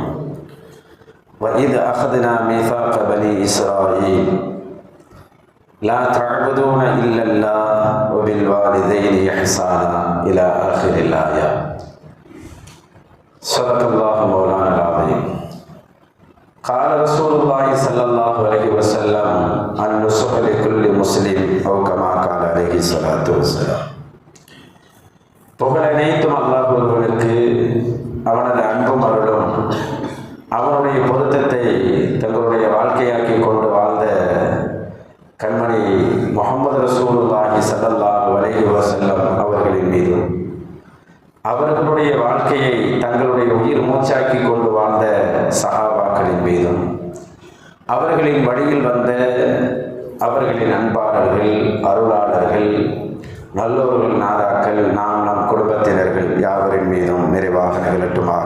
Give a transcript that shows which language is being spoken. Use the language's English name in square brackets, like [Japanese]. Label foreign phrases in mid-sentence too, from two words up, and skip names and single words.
[Arabic] وإذ أخذنا ميثاق بني إسرائيل لا تعبدون إلا الله وبالوالدين إحسانا إلى آخر الآية. صدق الله مولانا العظيم. قال رسول الله صلى الله عليه وسلم: النصح لكل مسلم أو كما قال عليه الصلاة والسلام. [Tamil] புகழனைத்தும் அல்லாஹ் ஒருவனுக்கு அவனது அன்பும் அருளும் அவனுடைய பொருத்தத்தை தங்களுடைய வாழ்க்கையாக்கி கொண்டு வாழ்ந்த கண்மணி முஹம்மது [Arabic] رسول الله صلى الله عليه وسلم [Tamil] அவர்களின் மீதும் அவர்களுடைய வாழ்க்கையை தங்களுடைய உயிர் மூச்சாக்கி கொண்டு வாழ்ந்த சஹாபாக்களின் மீதும் அவர்களின் வழியில் வந்த அவர்களின் அன்பாளர்கள், அருளாளர்கள், நல்லோர்கள், நாதாக்கள், நம் குடும்பத்தினர்கள் யாவரின் மீதும் நிறைவாக நிகழட்டுமாக.